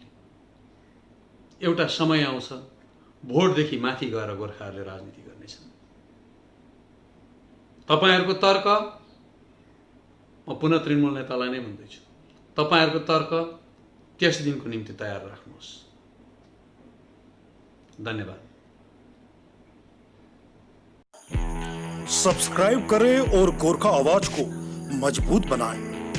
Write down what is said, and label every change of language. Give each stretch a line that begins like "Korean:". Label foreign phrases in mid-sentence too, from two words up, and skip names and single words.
Nepali: एउटा समय आउँछ, भोटदेखि माथि गएर गोर्खाहरूले राजनीति गर्नेछन्। तपाईहरूको तर्क, म पुनः तृणमूल नेतालाई नै भन्दैछु, तपाईहरूको तर्क त्यस दिनको निम्ति तयार राख्नुहोस्। धन्यवाद।
Hindi: सब्सक्राइब करें और गोरखा आवाज को मजबूत बनाएं।